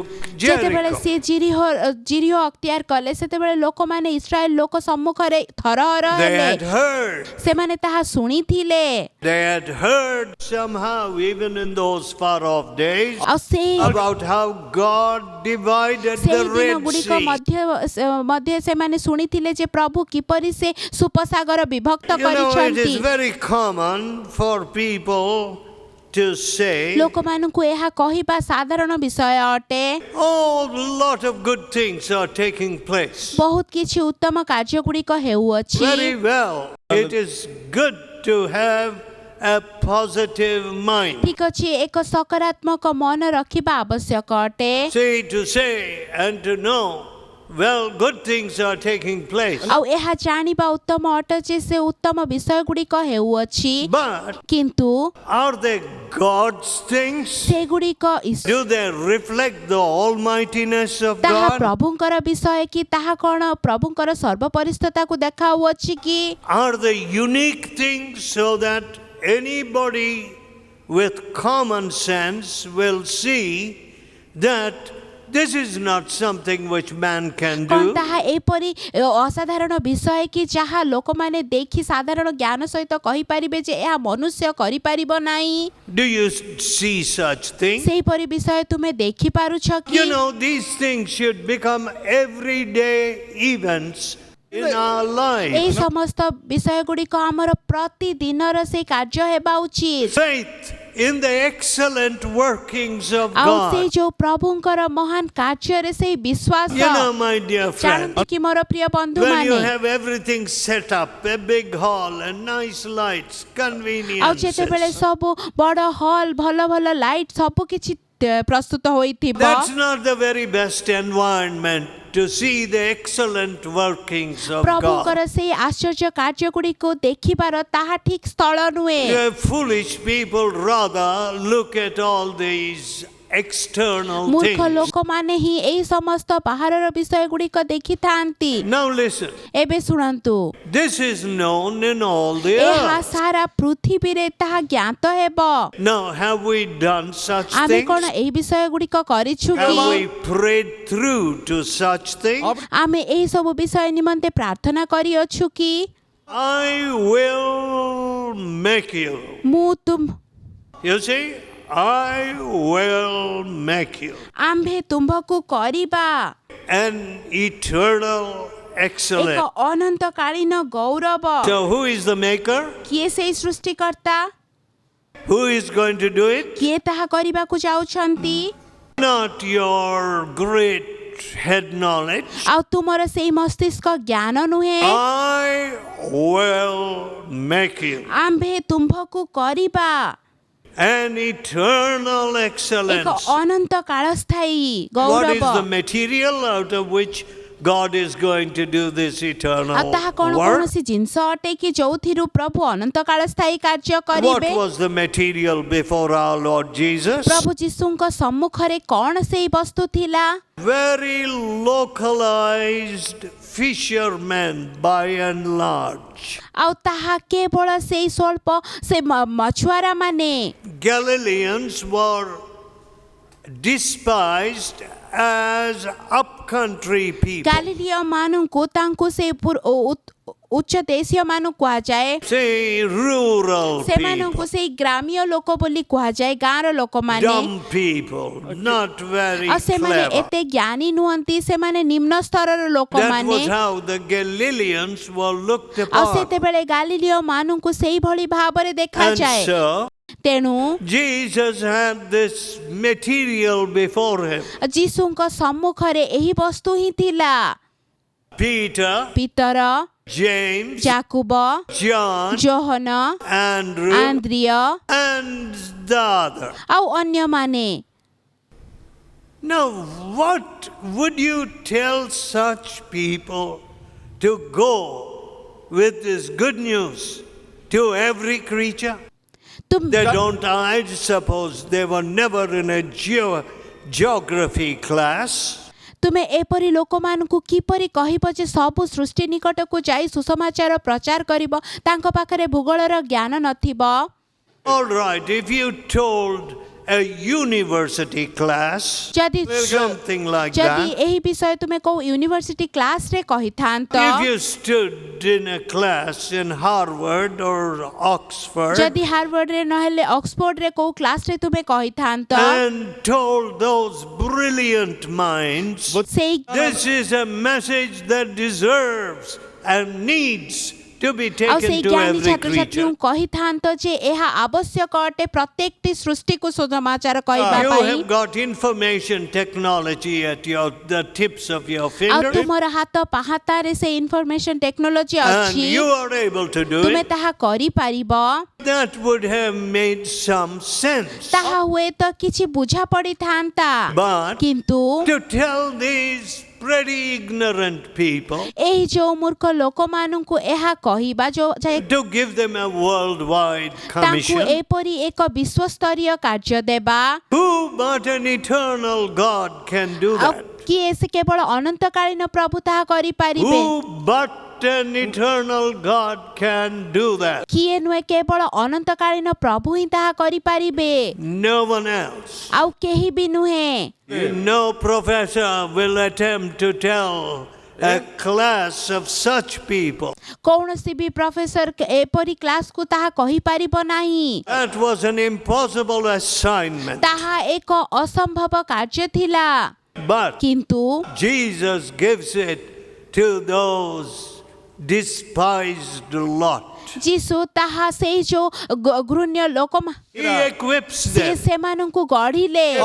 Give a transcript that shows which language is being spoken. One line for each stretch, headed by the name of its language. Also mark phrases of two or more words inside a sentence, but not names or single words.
Odia: ଯେତେବେଳେ
English: Jericho.
Odia: ସିଏ ଜିରିହ ଅକ୍ତିଆର କଲେ ସେତେବେଳେ ଲୋକମାନେ ଇସ୍ରାଏଲ ଲୋକ ସମ୍ମୁଖରେ ଥରହର
English: They
Odia: ହେଲେ।
English: had heard.
Odia: ସେମାନେ ତାହା ଶୁଣିଥିଲେ।
English: They had heard somehow, even in those far off days,
Odia: ଆଉ ସେଇ
English: about how God divided the
Odia: ଦିନ
English: Red
Odia: ଗୁଡ଼ିକ
English: Sea.
Odia: ମଧ୍ୟ ସେମାନେ ଶୁଣିଥିଲେ ଯେ ପ୍ରଭୁ କିପରି ସେ ସୁପସାଗର ବିଭକ୍ତ
English: You know, it
Odia: କରିଛନ୍ତି।
English: is very common for people to say,
Odia: ଲୋକମାନଙ୍କୁ ଏହା କହିବା ସାଧାରଣ ବିଷୟ ଅଟେ।
English: oh, a lot of good things are taking place.
Odia: ବହୁତ କିଛି ଉତ୍ତମ କାର୍ଯ୍ୟ ଗୁଡ଼ିକ ହେଉଅଛି।
English: Very well. It is good to have a positive mind.
Odia: ଠିକ ଅଛି, ଏକ ସକାରାତ୍ମକ ମନ ରଖିବା ଆବଶ୍ୟକ ଅଟେ।
English: Say to say and to know, well, good things are taking place.
Odia: ଆଉ ଏହା ଜାଣିବା ଉତ୍ତମ ଅଟେ ଯେ ସେ ଉତ୍ତମ ବିଷୟ ଗୁଡ଼ିକ ହେଉଅଛି।
English: But
Odia: କିନ୍ତୁ
English: are they God's things?
Odia: ସେଗୁଡ଼ିକ
English: Do they reflect the almightiness of
Odia: ତାହା
English: God?
Odia: ପ୍ରଭୁଙ୍କର ବିଷୟ କି ତାହା କ'ଣ ପ୍ରଭୁଙ୍କର ସର୍ବପରିସ୍ଥତାକୁ ଦେଖାଉଅଛି କି?
English: Are they unique things so that anybody with common sense will see that this is not something which man can
Odia: କ'ଣ
English: do?
Odia: ତାହା ଏପରି ଅସାଧାରଣ ବିଷୟ କି ଯାହା ଲୋକମାନେ ଦେଖି ସାଧାରଣ ଜ୍ଞାନ ସହିତ କହିପାରିବେ ଯେ ଏହା ମନୁଷ୍ୟ କରିପାରିବ ନାହିଁ?
English: Do you see such things?
Odia: ସେହିପରି ବିଷୟ ତୁମେ ଦେଖିପାରୁଛ କି?
English: You know, these things should become everyday events in our
Odia: ଏହି
English: lives.
Odia: ସମସ୍ତ ବିଷୟ ଗୁଡ଼ିକ ଆମର ପ୍ରତିଦିନର ସେ କାର୍ଯ୍ୟ ହେବା ଉଚିତ।
English: Faith in the excellent workings of
Odia: ଆଉ ସେ
English: God.
Odia: ଯୋଉ ପ୍ରଭୁଙ୍କର ମହାନ କାର୍ଯ୍ୟରେ ସେଇ ବିଶ୍ୱାସ।
English: You know, my dear friend,
Odia: ଜାଣନ୍ତି କି ମୋର ପ୍ରିୟ
English: when you
Odia: ବନ୍ଧୁମାନେ,
English: have everything set up, a big hall and nice lights,
Odia: ଆଉ
English: conveniences,
Odia: ଯେତେବେଳେ ସବୁ ବଡ଼ ହଲ୍ ଭଲ ଭଲ ଲାଇଟ୍ ସବୁ କିଛି ପ୍ରସ୍ତୁତ ହୋଇଥିବ,
English: that's not the very best environment to see the excellent workings of God.
Odia: ପ୍ରଭୁଙ୍କର ସେଇ ଆଶ୍ଚର୍ଯ୍ୟ କାର୍ଯ୍ୟ ଗୁଡ଼ିକୁ ଦେଖିବାର ତାହା ଠିକ ସ୍ଥଳ ନୁହେଁ।
English: Foolish people rather look at all these external
Odia: ମୂର୍ଖ
English: things.
Odia: ଲୋକମାନେ ହିଁ ଏହି ସମସ୍ତ ବାହାରର ବିଷୟ ଗୁଡ଼ିକ ଦେଖିଥାନ୍ତି।
English: Now listen,
Odia: ଏବେ ଶୁଣନ୍ତୁ,
English: this is known in all the
Odia: ଏହା
English: earth.
Odia: ସାରା ପୃଥିବୀରେ ତାହା ଜ୍ଞାତ ହେବ।
English: Now, have we done such
Odia: ଆମେ
English: things?
Odia: କ'ଣ ଏହି ବିଷୟ ଗୁଡ଼ିକ କରିଛୁ
English: Have
Odia: କି?
English: we prayed through to such things?
Odia: ଆମେ ଏହି ସବୁ ବିଷୟ ନିମନ୍ତେ ପ୍ରାର୍ଥନା କରିଅଛୁ କି?
English: I will make you.
Odia: ମୁଁ ତୁମ
English: You see, I will make you
Odia: ଆମ୍ଭେ ତୁମ୍ଭକୁ କରିବା
English: an eternal
Odia: ଏକ
English: excellence.
Odia: ଅନନ୍ତକାଳୀନ ଗୌରବ।
English: So, who is the maker?
Odia: କିଏ ସେଇ ସୃଷ୍ଟିକର୍ତ୍ତା?
English: Who is going to do it?
Odia: କିଏ ତାହା କରିବାକୁ ଯାଉଛନ୍ତି?
English: Not your great head knowledge.
Odia: ଆଉ ତୁମର ସେଇ ମସ୍ତିଷ୍କ ଜ୍ଞାନ ନୁହେଁ।
English: I will make you
Odia: ଆମ୍ଭେ ତୁମ୍ଭକୁ କରିବା
English: an eternal
Odia: ଏକ
English: excellence.
Odia: ଅନନ୍ତ କାଳସ୍ଥାୟୀ
English: What is the
Odia: ଗୌରବ।
English: material out of which God is going to do this
Odia: ଆଉ
English: eternal
Odia: ତାହା କ'ଣ
English: work?
Odia: କୌଣସି ଜିନିଷ ଅଟେ କି ଯୋଉଥିରୁ ପ୍ରଭୁ ଅନନ୍ତ କାଳସ୍ଥାୟୀ କାର୍ଯ୍ୟ
English: What
Odia: କରିବେ?
English: was the material before our Lord Jesus?
Odia: ପ୍ରଭୁ ଯୀଶୁଙ୍କ ସମ୍ମୁଖରେ କ'ଣ ସେଇ ବସ୍ତୁ ଥିଲା?
English: Very localized fishermen by and large.
Odia: ଆଉ ତାହା କେବଳ ସେଇ ସ୍ୱଳ୍ପ ସେ ମଛୁଆରା ମାନେ।
English: Galileans were despised as upcountry people.
Odia: ଗାଲିଲିୟ ମାନଙ୍କୁ ତାଙ୍କୁ ସେ ଉଚ୍ଚ ଦେଶୀୟ ମାନଙ୍କୁ କୁହାଯାଏ।
English: Say rural
Odia: ସେମାନଙ୍କୁ
English: people,
Odia: ସେଇ ଗ୍ରାମୀୟ ଲୋକ ବୋଲି କୁହାଯାଏ, ଗାଁର ଲୋକମାନେ।
English: dumb people, not very
Odia: ଆଉ ସେମାନେ
English: clever.
Odia: ଏତେ ଜ୍ଞାନୀ ନୁହନ୍ତି, ସେମାନେ ନିମ୍ନ ସ୍ତରର
English: That
Odia: ଲୋକମାନେ।
English: was how the Galileans were looked
Odia: ଆଉ
English: upon.
Odia: ସେତେବେଳେ ଗାଲିଲିୟ ମାନଙ୍କୁ ସେଇଭଳି ଭାବରେ
English: And
Odia: ଦେଖାଯାଏ।
English: so,
Odia: ତେଣୁ
English: Jesus had this material before him.
Odia: ଯୀଶୁଙ୍କ ସମ୍ମୁଖରେ ଏହି ବସ୍ତୁ ହିଁ ଥିଲା।
English: Peter,
Odia: ପିତର,
English: James,
Odia: ଯାକୁବ,
English: John,
Odia: ଯୋହନ,
English: Andrew,
Odia: ଆନ୍ଦ୍ରିୟ
English: and the other.
Odia: ଆଉ ଅନ୍ୟମାନେ।
English: Now, what would you tell such people to go with this good news to every creature?
Odia: तुम
English: They don't, I suppose they were never in a geography class.
Odia: ତୁମେ ଏପରି ଲୋକମାନଙ୍କୁ କିପରି କହିବ ଯେ ସବୁ ସୃଷ୍ଟି ନିକଟକୁ ଯାଇ ସୁସମାଚାର ପ୍ରଚାର କରିବ? ତାଙ୍କ ପାଖରେ ଭୂଗୋଳର ଜ୍ଞାନ ନଥିବ।
English: All right, if you told a university class,
Odia: ଯଦି
English: something like
Odia: ଯଦି
English: that,
Odia: ଏହି ବିଷୟ ତୁମେ କୋଉ
English: university classରେ
Odia: କହିଥାନ୍ତ,
English: if you stood in a class in Harvard or Oxford
Odia: ଯଦି ହାର୍ଭାର୍ଡରେ ନହେଲେ ଅକ୍ସଫୋର୍ଡରେ କୋଉ କ୍ଲାସରେ ତୁମେ କହିଥାନ୍ତ,
English: and told those brilliant minds,
Odia: ସେଇ
English: this is a message that deserves and needs to be
Odia: ଆଉ
English: taken
Odia: ସେଇ
English: to
Odia: ଜ୍ଞାନୀ
English: every creature.
Odia: ଛାତ୍ରଛାତ୍ରୀଙ୍କୁ କହିଥାନ୍ତ ଯେ ଏହା ଆବଶ୍ୟକ ଅଟେ ପ୍ରତ୍ୟେକଟି ସୃଷ୍ଟିକୁ ସୁସମାଚାର କହିବା
English: You
Odia: ପାଇଁ।
English: have got information technology at the tips of your
Odia: ଆଉ
English: finger,
Odia: ତୁମର ହାତ ପାହାତାରେ ସେ
English: information technology and
Odia: ଅଛି,
English: you are able to do
Odia: ତୁମେ
English: it.
Odia: ତାହା କରିପାରିବ।
English: That would have made some sense.
Odia: ତାହା ହୁଏତ କିଛି ବୁଝା ପଡ଼ିଥାନ୍ତା,
English: But
Odia: କିନ୍ତୁ
English: to tell these pretty ignorant people,
Odia: ଏହି ଯୋଉ ମୂର୍ଖ ଲୋକମାନଙ୍କୁ ଏହା କହିବା
English: to give them a worldwide
Odia: ତାଙ୍କୁ
English: commission,
Odia: ଏପରି ଏକ ବିଶ୍ୱସ୍ତରୀୟ କାର୍ଯ୍ୟ ଦେବା,
English: who but an eternal God can do
Odia: ଆଉ
English: that?
Odia: କିଏ ସେ କେବଳ ଅନନ୍ତକାଳୀନ ପ୍ରଭୁ ତାହା କରିପାରିବେ?
English: Who but an eternal God can do that?
Odia: କିଏ ନୁହେଁ, କେବଳ ଅନନ୍ତକାଳୀନ ପ୍ରଭୁ ହିଁ ତାହା କରିପାରିବେ,
English: No one else.
Odia: ଆଉ କେହି ବି ନୁହେଁ।
English: No professor will attempt to tell a class of such people.
Odia: କୌଣସି ବି ପ୍ରଫେସର ଏପରି କ୍ଲାସକୁ ତାହା କହିପାରିବ ନାହିଁ।
English: That was an impossible assignment.
Odia: ତାହା ଏକ ଅସମ୍ଭବ କାର୍ଯ୍ୟ ଥିଲା,
English: But
Odia: କିନ୍ତୁ
English: Jesus gives it to those despised lot.
Odia: ଯୀଶୁ ତାହା ସେଇ ଯୋଉ ଘୃଣ୍ୟ ଲୋକ
English: He equips
Odia: ସେ
English: them.
Odia: ସେମାନଙ୍କୁ ଗଢ଼ିଲେ।